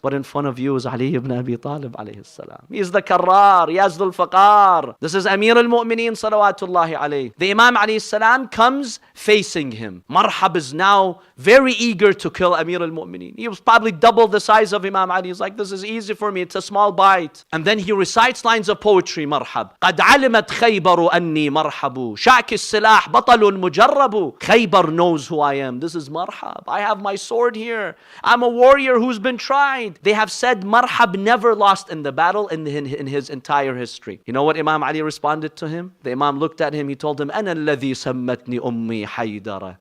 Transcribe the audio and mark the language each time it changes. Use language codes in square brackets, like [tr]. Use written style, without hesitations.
[en] But in front of you is Ali ibn Abi Talib alayhi salam. He is the Karrar, Yazdul Faqar. This is Amir al-Mu'mineen salawatullahi alayhi. The Imam alayhi salam comes facing him. Marhab is now very eager to kill Amir al-Mu'mineen. He was probably double the size of Imam Ali. He's like, this is easy for me. It's a small bite. And then he recites lines of poetry. Marhab. [ar] قد علمت خيبر أني مرحب شاك السلاح بطل مجرب. [en] Khaybar knows who I am. This is Marhab. I have my sword here. I'm a warrior who's been tried. They have said Marhab never lost in the battle in his entire history. You know what Imam Ali responded to him? The Imam looked at him. He told him, [ar] أنا الذي سمتني أمي حيدر.